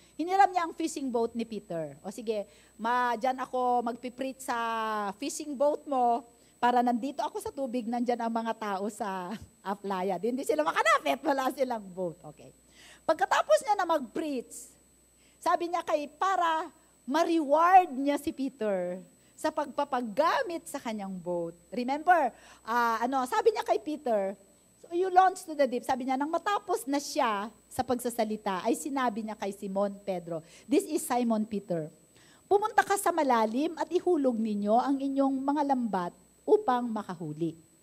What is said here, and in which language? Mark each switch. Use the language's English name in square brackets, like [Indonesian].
[Filipino] Hiniram niya ang fishing boat ni Peter. O sige, dyan ako magpipreach sa fishing boat mo para nandito ako sa tubig, nandyan ang mga tao sa aplaya. Hindi sila makanapit, wala silang boat. Okay. Pagkatapos niya na mag-preach, sabi niya para ma-reward niya si Peter sa pagpapagamit sa kanyang boat. [English] Remember, [Filipino] sabi niya kay [English] Peter, so you launch to the deep. [Filipino] Sabi niya, nang matapos na siya sa pagsasalita, ay sinabi niya kay Simon Pedro, [English] this is Simon Peter, [Filipino] pumunta ka sa malalim at ihulog ninyo ang inyong mga lambat upang makahuli.